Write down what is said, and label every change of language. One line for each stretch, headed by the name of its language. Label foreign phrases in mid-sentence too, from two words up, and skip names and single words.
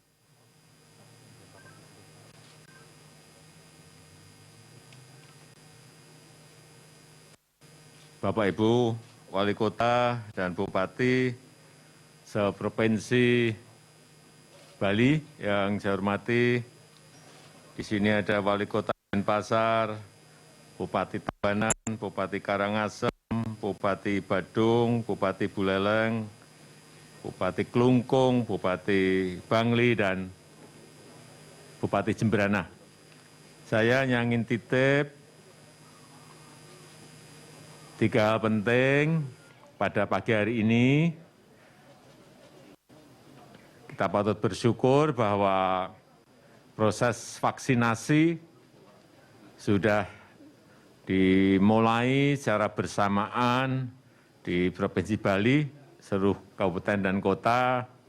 Indonesian: Bapak Ibu, Wali Kota dan Bupati seprovinsi Bali yang saya hormati. Di sini ada Wali Kota Denpasar, Bupati Tabanan, Bupati Karangasem, Bupati Badung, Bupati Buleleng, Bupati Klungkung, Bupati Bangli, dan Bupati Jemberana. Saya ingin titip 3 hal penting pada pagi hari ini. Kita patut bersyukur bahwa proses vaksinasi sudah dimulai secara bersamaan di Provinsi Bali, seluruh kabupaten dan kota,